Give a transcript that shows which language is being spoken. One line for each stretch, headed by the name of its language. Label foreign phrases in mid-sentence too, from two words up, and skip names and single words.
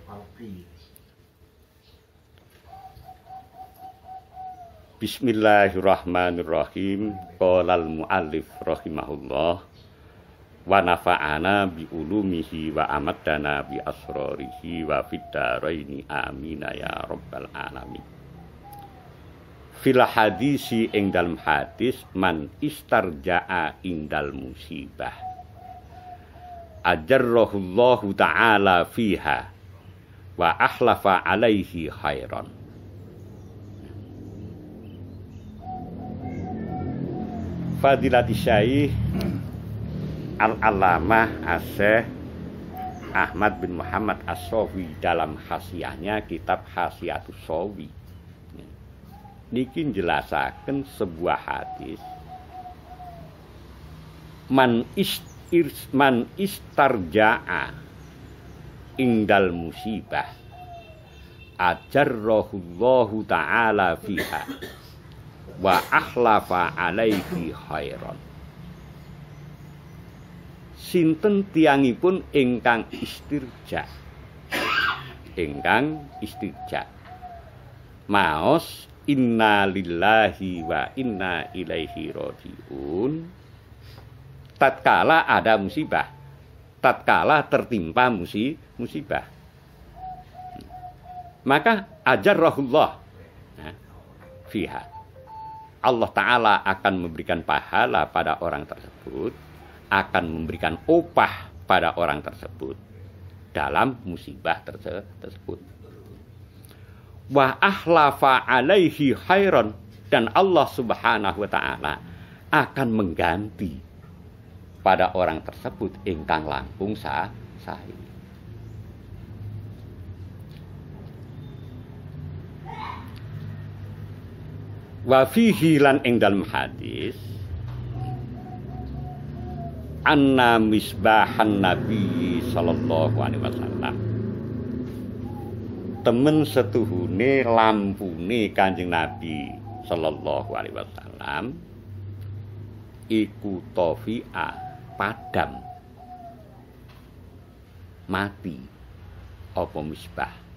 Arabic: بسم الله الرحمن الرحيم. قال المؤلف رحمه الله ونفعنا بعلومه وأمدنا بأسراره وفي الدارين آمين يا رب العالمين. في الحديث
Javanese: ing dalem hadis
Arabic: من استرجع عند المصيبة آجره الله تعالى فيها وأخلف عليه خيرا.
Indonesian: Fadilati Syekh Al-Allamah Asy-Syaikh Ahmad bin Muhammad As-Shawi dalam khasiahnya kitab Khasiatus Shawi
Javanese: niki njelasaken
Indonesian: sebuah hadis
Arabic: من استرجع عند المصيبة آجره الله تعالى فيها وأخلف عليه خيرا.
Javanese: Sinten tiyangipun ingkang istirja.
Arabic: Maos إنا لله وإنا إليه راجعون.
Indonesian: Tatkala ada musibah, tatkala tertimpa musibah, maka
Arabic: آجره الله فيها.
Indonesian: Allah Ta'ala akan memberikan pahala pada orang tersebut, akan memberikan upah pada orang tersebut dalam musibah tersebut.
Arabic: وأخلف عليه خيرا,
Indonesian: dan Allah
Arabic: سبحانه وتعالى
Indonesian: akan mengganti pada orang tersebut
Javanese: ingkang langkung sae.
Arabic: وفيه
Javanese: lan ing dalem hadis
Arabic: أن مصباح النبي صلى الله عليه وسلم,
Javanese: temen setuhune lampune Kanjeng Nabi
Arabic: صلى الله عليه وسلم
Javanese: iku tofi'a, padam, mati apa misbah.